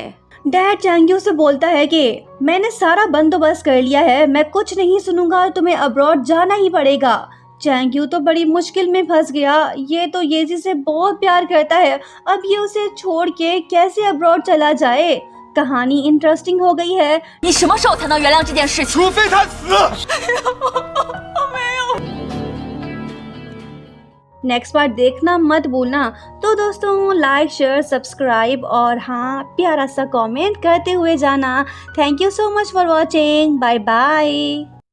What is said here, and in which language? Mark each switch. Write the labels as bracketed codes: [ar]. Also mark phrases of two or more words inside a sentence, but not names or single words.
[hi] डैड चैंगयू से बोलता है कि मैंने सारा बंदोबस्त कर लिया है, मैं कुछ नहीं सुनूंगा, तुम्हें अब्रॉड जाना ही पड़ेगा। चैंगयू तो बड़ी मुश्किल में फंस गया। ये तो येजी से बहुत प्यार करता है, अब ये उसे छोड़ के कैसे अब्रॉड चला जाए। कहानी इंटरेस्टिंग हो गई है। [zh] 你什么时候才能原谅这件事情？除非他死。 [en] next part [hi] देखना मत भूलना। तो दोस्तों [en] like share subscribe [hi] और हाँ प्यारा सा कमेंट करते हुए जाना। [en] Thank you so much for watching. Bye bye.